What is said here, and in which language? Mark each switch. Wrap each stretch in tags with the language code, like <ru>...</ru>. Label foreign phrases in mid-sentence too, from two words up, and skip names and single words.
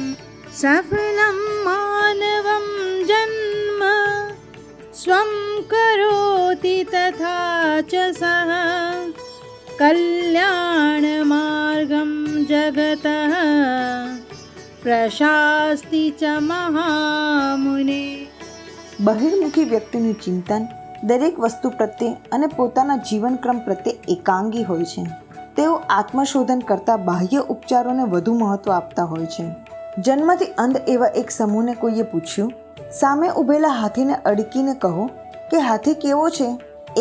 <sa>सफलं मानवं जन्म स्वं करोति तथा च सः, कल्याणमार्गं जगतः प्रशास्ति च महामुने.</sa> <gu>બહિર્મુખી વ્યક્તિનું ચિંતન દરેક વસ્તુ પ્રત્યે અને પોતાના જીવનક્રમ પ્રત્યે એકાંગી હોય છે. તેઓ આત્મશોધન કરતાં બાહ્ય ઉપચારોને વધુ મહત્વ આપતા હોય છે. જન્મથી અંધ એવા એક સમૂહને કોઈએ પૂછ્યું, સામે ઊભેલા હાથીને અડકીને કહો કે હાથી કેવો છે?</gu>